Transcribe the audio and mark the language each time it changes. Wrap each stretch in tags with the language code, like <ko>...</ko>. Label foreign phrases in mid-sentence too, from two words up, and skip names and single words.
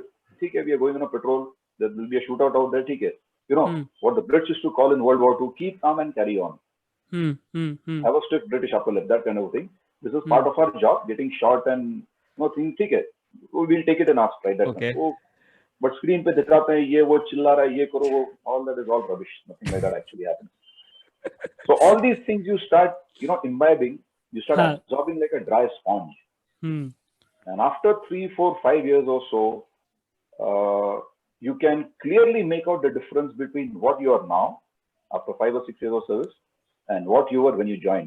<en>Okay, we are going on a patrol. There will be a shootout out there. Okay. What the Brits used to call in World War II, keep calm and carry on. Have a strict British upper lip, that kind of thing. This is part of our job, getting shot and things. Okay, we will take it in our stride. Okay. But screen</en> <hi>पे दिखाते हैं, ये वो चिल्ला रहा है, ये करो वो,</hi> <en>all that is all rubbish. Nothing like that actually happens. So all these things you start, imbibing, you start absorbing like a dry sponge. And after 3, 4, 5 years or so, you can clearly make out the difference between what you are now, after 5 or 6 years of service, and what you were when you joined.</en>